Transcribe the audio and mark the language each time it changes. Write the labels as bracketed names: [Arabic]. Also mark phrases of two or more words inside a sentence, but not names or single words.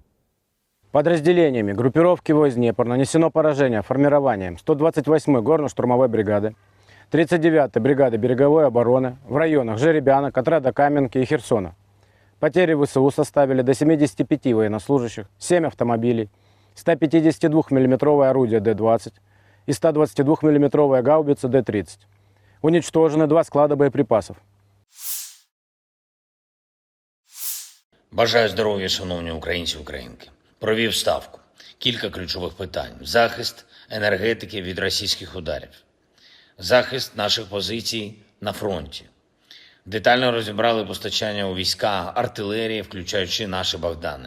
[Russian] Подразделениями группировки войск Днепр нанесено поражение формированием 128-й горно-штурмовой бригады, 39-й бригады береговой обороны в районах Жеребянок, отряда Каменки и Херсона. Потери ВСУ составили до 75 военнослужащих, 7 автомобилей, 152 мм орудия Д-20 и 122 мм гаубица Д-30. Уничтожены 2 склада боеприпасов. [Ukrainian] Бажаю здоров'я, шановні українці і українки. Провів ставку. Кілька ключових питань. Захист енергетики від російських ударів. Захист наших позицій на фронті. Детально розібрали постачання у війська артилерії, включаючи наші Богдани.